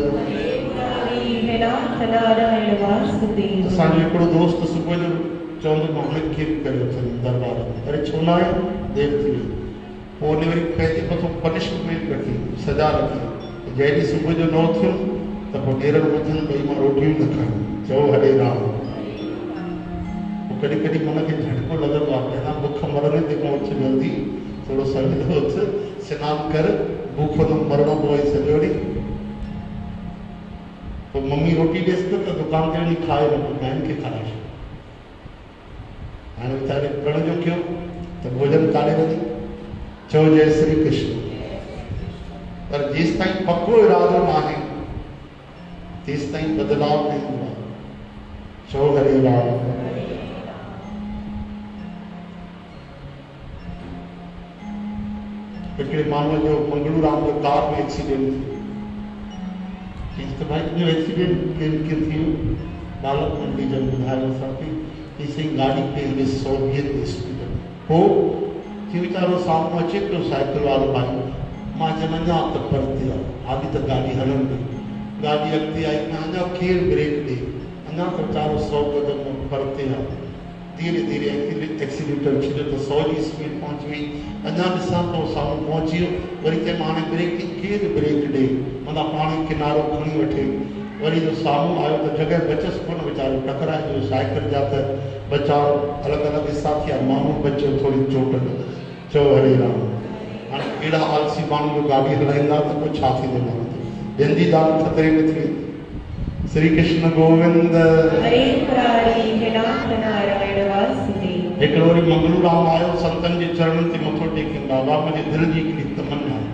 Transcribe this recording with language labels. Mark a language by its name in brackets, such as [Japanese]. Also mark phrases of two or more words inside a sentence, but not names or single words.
[Sindhi] असांजो हिकिड़ो दोस्त सुबुह जो चवंदो मां हुनखे बि करे उथंदुमि दरबार में, अरे छो न आयो, देरि थी वई। पोइ उन वरी पंहिंजे मथां पनिशमेंट रखी, सजा रखी। जंहिं ॾींहुं सुबुह जो न उथियुमि त पोइ डेरनि ॿुधनि भई मां रोटियूं न खायूं। चओ हरे राम। पोइ कॾहिं कॾहिं मन खे झटको लॻंदो आहे, पहिरां बुख मरंदे ते खां उथि जल्दी, थोरो सवेल उथ, सनानु कर, बुख त मरणो पोइ सॼो ॾींहुं। तो मम्मी रोटी ॾेसि त दुकान ते वञी खाए न, ॿारनि खे खाराए छॾ। हाणे वीचारे करण जो कयो त भोजन काॾे वञे? चओ जय श्री कृष्ण। पर जेसि ताईं पको इरादो न आहे तेसि ताईं बदलाव न ईंदो आहे। चओ हरे राम। हिकिड़े माण्हूअ जो मंगलू राम जो कार में एक्सीडेंट थियो। तो भाई जो एक्सीडेंट के थियो, बालक मंडी जब ॿुधायो असांखे कि साईं गाॾी पे 120 स्पीड हो कि वीचारो साम्हूं अचे पियो साइकिल वारो भाई। मां चयो अञा त परते आहे, हाली त गाॾी हलंदी। गाॾी अॻिते आई, मां अञा केरु ब्रेक ॾे, अञा त वीचारो 100 कदम परते आहे। धीरे धीरे एक्सीलेटर छॾियो त 100 जी स्पीड पहुची वई। अञा ॾिसां थो साम्हूं पहुची वियो, वरी चए मां हाणे ब्रेक ॾे, केरु ब्रेक ॾे, माना पाण किनारो खणी वठे। वरी जो साम्हूं आयो त जॻह बचसि कोन, वीचारो टकराए वियो। साइकिल जा त बचाव अलॻि अलॻि हिसा थिया, माण्हू बचियो थोरी चोट न। चओ हरे राम। हाणे अहिड़ा आलसी माण्हू जो गाॾी हलाईंदा त पोइ छा थींदो माण्हू, ॿियनि जी जान ख़तरे में थी वेंदी। श्री कृष्ण गोविंद। हिकिड़ो वरी मंगलू राम आयो, संतनि जे चरणनि ते मथो टेके, बाबा मुंहिंजे दिलि जी हिकिड़ी तमन्ना आहे।